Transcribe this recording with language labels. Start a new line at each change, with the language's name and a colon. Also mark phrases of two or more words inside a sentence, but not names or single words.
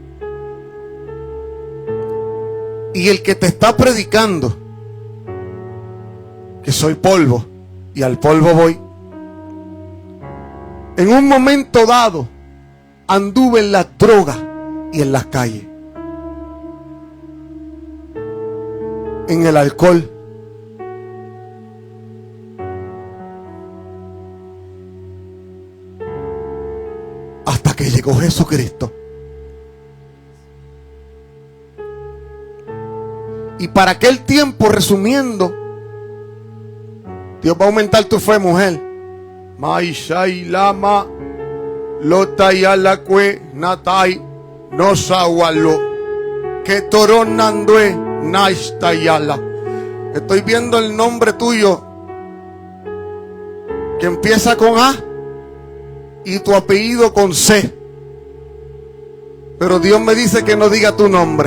Spanish: Y el que te está predicando que soy polvo y al polvo voy, en un momento dado anduve en las drogas y en las calles, en el alcohol, hasta que llegó Jesucristo. Y para aquel tiempo, resumiendo, Dios va a aumentar tu fe, mujer. Maishai lama lotayalakwe natai no sawalo que toronandue naistayala. Estoy viendo el nombre tuyo que empieza con A y tu apellido con C. Pero Dios me dice que no diga tu nombre.